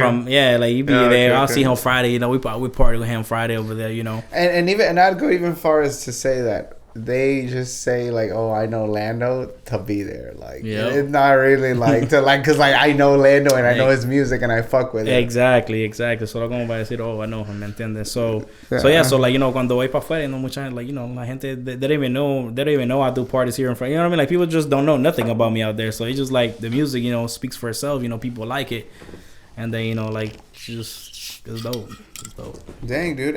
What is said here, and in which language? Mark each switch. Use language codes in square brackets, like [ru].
[en] from like you be there. Okay, I'll see him Friday. You know, we party with him Friday over there. You know, and I'd go even far as to say that they just say like, oh, I know Lando to be there. Like, it's not really like to like, cause like I know Lando and I know his music and I fuck with it. Exactly. [es] Solo como para decir, [en] oh, I know him, [es] ¿me entiendes? [en] So like you know, [es] cuando voy para afuera, [en] you know, [es] mucha [en] like you know, [es] la gente [en] they don't even know I do parties here in front. You know what I mean? Like people just don't know nothing about me out there. So it's just like the music, you know, speaks for itself. You know, people like it. And then, you know, like, just, it's dope. Dang, dude.